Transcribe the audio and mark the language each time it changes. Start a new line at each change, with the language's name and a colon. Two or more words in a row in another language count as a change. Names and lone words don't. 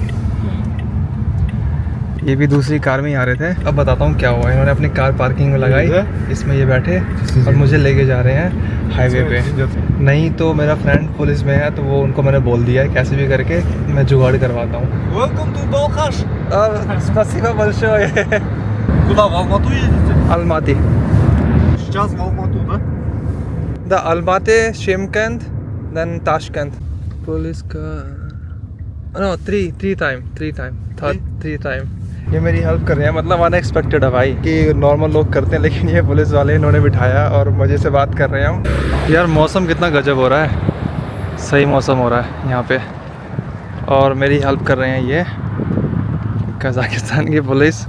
Hindi: ये भी दूसरी कार में ही आ रहे थे। अब बताता हूँ क्या हुआ। इन्होंने अपनी कार पार्किंग में लगाई, इसमें ये बैठे और मुझे लेके जा रहे हैं हाईवे पे। नहीं तो मेरा फ्रेंड पुलिस में है, तो वो उनको मैंने बोल दिया है कैसे भी करके मैं जुगाड़ करवाता हूँ।
English: Welcome to Balkhash.
Russian: Спасибо большое. Куда, в Алмату едете? Almaty. Сейчас в Алмату, да?
English: The Almaty, Shymkent, then Tashkent.
Hindi: पुलिस का
English: no 3 time।
Hindi: ये मेरी हेल्प कर रहे हैं, मतलब अनएक्सपेक्टेड है भाई कि नॉर्मल लोग करते हैं, लेकिन ये पुलिस वाले इन्होंने बिठाया और मज़े से बात कर रहे हैं। यार मौसम कितना गजब हो रहा है, सही मौसम हो रहा है यहाँ पे, और मेरी हेल्प कर रहे हैं ये कज़ाकिस्तान की पुलिस।